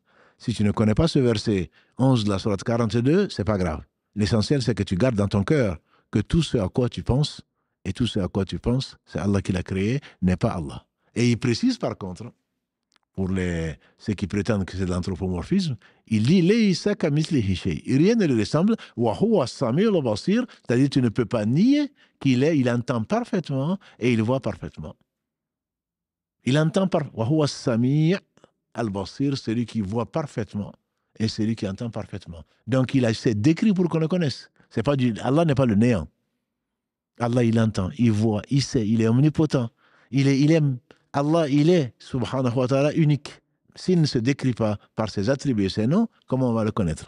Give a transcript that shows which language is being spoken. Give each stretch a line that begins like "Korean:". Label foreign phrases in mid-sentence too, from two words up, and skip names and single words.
French: Si tu ne connais pas ce verset 11 de la sourate 42, c'est pas grave. L'essentiel, c'est que tu gardes dans ton cœur que tout ce à quoi tu penses, et tout ce à quoi tu penses, c'est Allah qui l'a créé, n'est pas Allah. Et il précise par contre, pour ceux qui prétendent que c'est de l'anthropomorphisme, il dit
Arabic: Laysa kamithlihi shay.
French: Rien ne lui ressemble.
Arabic: Wa huwa as-sami'ul basir,
French: c'est-à-dire tu ne peux pas nier il entend parfaitement et il voit parfaitement. Il entend
Arabic: wa huwa as-sami' al-basir,
French: celui qui voit parfaitement et celui qui entend parfaitement. Donc il a c'est décrit pour qu'on le connaisse. C'est pas Allah n'est pas le néant. Allah il entend, il voit, il sait, il est omnipotent. Il aime. Allah, il est,
Arabic: subhanahu wa ta'ala,
French: unique. S'il ne se décrit pas par ses attributs et ses noms, comment on va le connaître?